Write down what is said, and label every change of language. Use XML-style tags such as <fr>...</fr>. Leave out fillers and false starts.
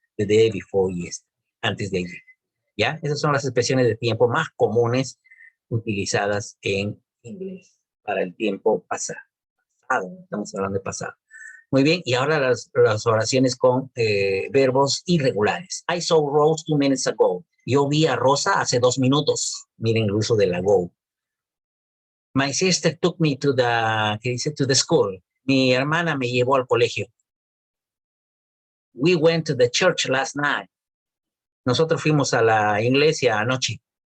<en>The day before yesterday,</en> <es>antes de ayer. ¿Ya? Esas son las expresiones de tiempo más comunes utilizadas en inglés para el tiempo pasado. Estamos hablando de pasado. Muy bien, y ahora las oraciones con verbos irregulares.</es> <en>I saw Rose 2 minutes ago.</en> <es>Yo vi a Rosa hace 2 minutos. Miren el uso de la go.</es> <en>My sister took me to the,</en> <es>¿qué dice?</es> <en>To the school.</en> <es>Mi hermana me llevó al colegio.</es> <en>We went to the church last night.</en> <es>Nosotros fuimos a la iglesia anoche.</es>